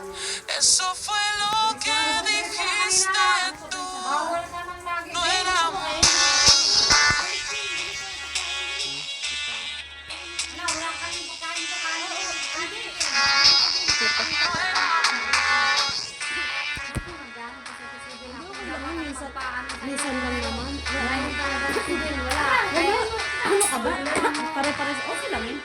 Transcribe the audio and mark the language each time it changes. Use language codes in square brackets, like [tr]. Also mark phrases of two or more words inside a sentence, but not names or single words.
[es] Eso fue lo que dijiste tú. No era amor. [tl] Minsan lang naman. Ano ka ba? Pare-pares. Okay lang yun.